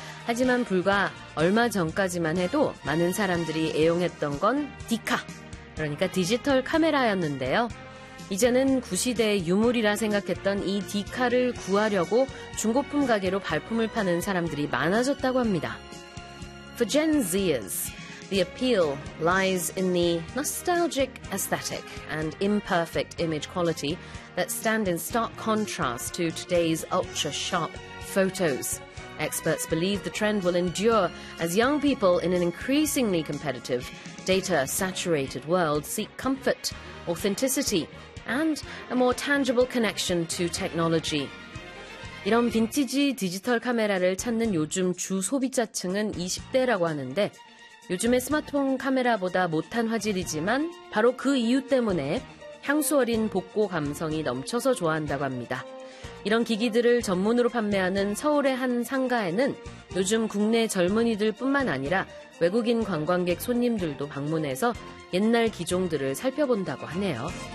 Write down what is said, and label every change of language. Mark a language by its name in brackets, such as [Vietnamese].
[Korean] 하지만 불과 얼마 전까지만 해도 많은 사람들이 애용했던 건 디카, 그러니까 디지털 카메라였는데요. 이제는 구시대의 유물이라 생각했던 이 디카를 구하려고 중고품 가게로 발품을 파는 사람들이 많아졌다고 합니다. [English] For Gen Zers, the appeal lies in the nostalgic aesthetic and imperfect image quality that stand in stark contrast to today's ultra-sharp photos. Experts believe the trend will endure as young people in an increasingly competitive, data-saturated world seek comfort, authenticity, and a more tangible connection to technology. [Korean] 이런 빈티지 디지털 카메라를 찾는 요즘 주 소비자층은 20대라고 하는데 요즘의 스마트폰 카메라보다 못한 화질이지만 바로 그 이유 때문에 향수 어린 복고 감성이 넘쳐서 좋아한다고 합니다. 이런 기기들을 전문으로 판매하는 서울의 한 상가에는 요즘 국내 젊은이들뿐만 아니라 외국인 관광객 손님들도 방문해서 옛날 기종들을 살펴본다고 하네요.